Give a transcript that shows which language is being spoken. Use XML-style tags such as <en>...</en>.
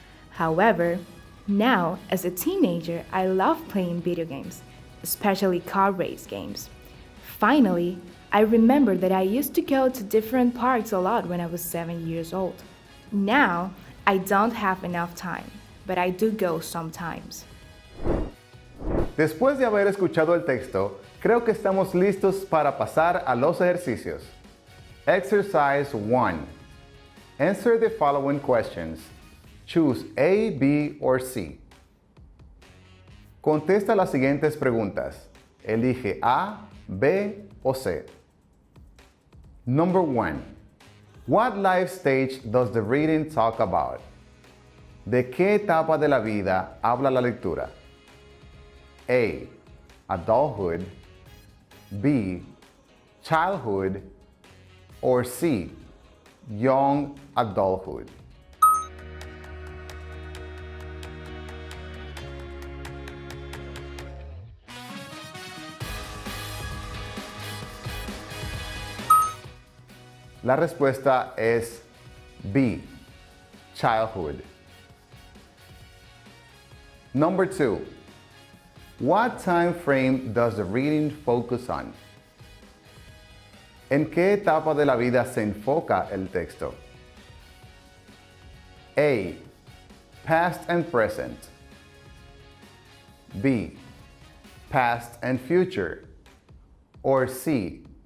<en>However, now, as a teenager, I love playing video games, especially car race games. Finally, I remember that I used to go to different parks a lot when I was 7 years old. Now, I don't have enough time, but I do go sometimes.</en> <es>Después de haber escuchado el texto, creo que estamos listos para pasar a los ejercicios.</es> <en>Exercise 1. Answer the following questions. Choose A, B, or C.</en> <es>Contesta las siguientes preguntas. Elige A, B o C.</es> <en>Number 1. What life stage does the reading talk about?</en> <es>¿De qué etapa de la vida habla la lectura?</es> <en>A. Adulthood. B. Childhood. Or C. Young adulthood.</en> <es>La respuesta es B. Childhood.</es> <en>Number 2. What time frame does the reading focus on?</en> <es>¿En qué etapa de la vida se enfoca el texto?</es> <en>A. Past and present. B. Past and future. Or C.</en>